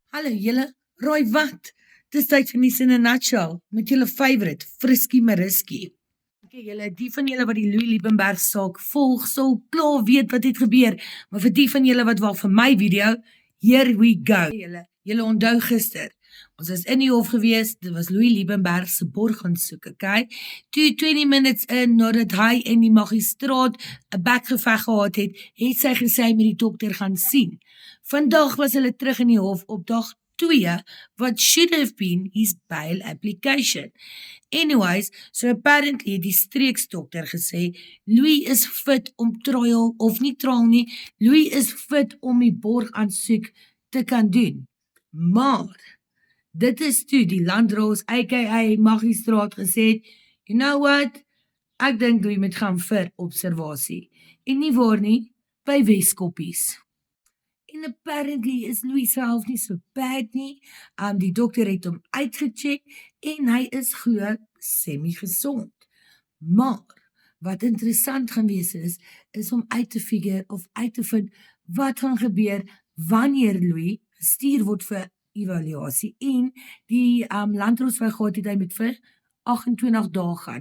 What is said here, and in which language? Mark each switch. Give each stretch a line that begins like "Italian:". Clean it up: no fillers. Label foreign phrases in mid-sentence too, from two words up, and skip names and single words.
Afrikaans: Hallo julle, raai wat? Dis tyd vir nuus in 'n nutshell met julle favourite, Frisky Mariski. Okay, julle, die van julle wat die Louis Liebenberg saak volg, sal klaar weet wat het gebeur, maar vir die van julle wat wag vir my video,
English: here we go.
Afrikaans: Julle onthou gister, ons was in die hof gewees, dit was Louis Liebenberg se borgaansoek, okay? Toe 20
English: minutes in,
Afrikaans: nadat hy en die magistraat 'n bekgeveg gehad het sy gesê hy met die dokter gaan sien. Vandag was hulle terug in die hof op dag 2,
English: what should have been his bail application.
Afrikaans: Anyways, so apparently het die streeksdokter gesê, Louis is fit om trial, of nie trial nie, Louis is fit om die borgaansoek te kan doen. Maar, dit is toe die landdros, aka magistraat gesê het,
English: you know what,
Afrikaans: ek dink Louis moet gaan vir observasie. En nie waar nie, by Weskoppies. En apparently is Louis self nie so bad nie. Die dokter het hom uitgecheck en hy is glo semi-gesond. Maar, wat interessant gaan wees is om uit te figure of uit te vind wat gaan gebeur wanneer Louis gestuur word vir evaluasie en die landdros wat gehad het hy met vir 28 dae gaan.